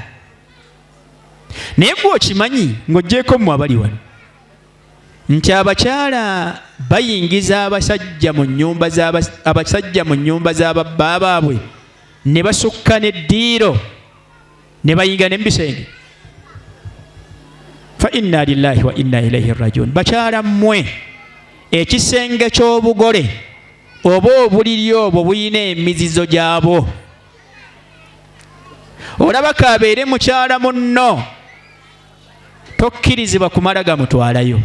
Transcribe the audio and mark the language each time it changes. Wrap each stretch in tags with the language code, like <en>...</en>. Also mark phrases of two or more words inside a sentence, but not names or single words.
<lg>Naye gwe okimanyi ng'oggyeko mmwe abali wano nti abakyala bayingiza abasajja mu nnyumba z'ababba baabwe, ne basukka n'eddiiro, ne bayinga n'embisenge.</lg> <ar>فإنا لله وإنا إليه راجعون.</ar> <lg>Bakyala mmwe, ekisenge ky'obugole oba obuliri obwo buyina emizizo gyabwo. Olaba kabeere mukyala munno, tokkirizibwa kumala gamutwalayo.</lg>